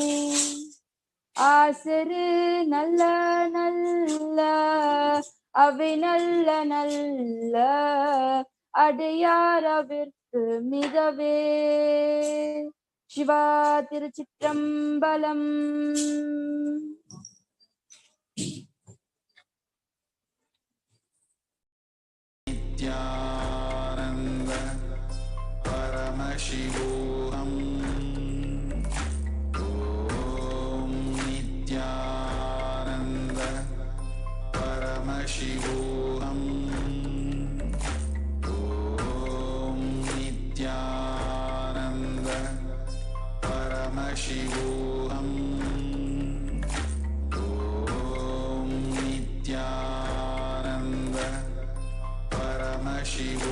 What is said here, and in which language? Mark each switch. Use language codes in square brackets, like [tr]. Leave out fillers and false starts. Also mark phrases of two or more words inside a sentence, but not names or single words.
[ta] ஆசரு நல்ல நல்ல அவை நல்ல நல்ல அடையார் அவிர்க்கு மிகவே. சிவா திருச்சிற்றம்பலம். [sa] नित्यानन्द परमशिवोऽहम् ॐ नित्यानन्द परमशिवोऽहम् ॐ नित्यानन्द परमशिवोऽहम् ॐ नित्यानन्द परमशिवोऽहम्